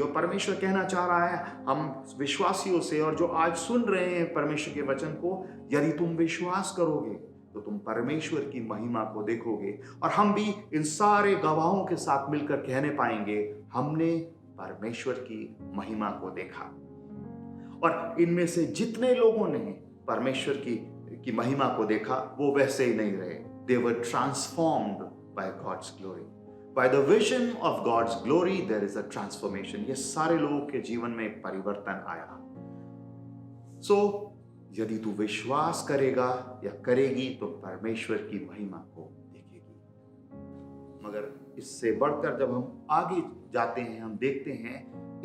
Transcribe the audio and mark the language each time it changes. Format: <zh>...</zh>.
<hi>और परमेश्वर कहना चाह रहा है हम विश्वासियों से, और जो आज सुन रहे हैं परमेश्वर के वचन को, यदि तुम विश्वास करोगे तो तुम परमेश्वर की महिमा को देखोगे। और हम भी इन सारे गवाहों के साथ मिलकर कहने पाएंगे, हमने परमेश्वर की महिमा को देखा। और इनमें से जितने लोगों ने परमेश्वर की महिमा को देखा वो वैसे ही नहीं रहे।</hi> <en>They were transformed by God's glory. By the vision of God's glory there is a transformation.</en> <hi>ये सारे लोगों के जीवन में एक परिवर्तन आया। So यदि तू विश्वास करेगा या करेगी तो परमेश्वर की महिमा को देखेगी। मगर इससे बढ़कर जब हम आगे जाते हैं, हम देखते हैं</hi>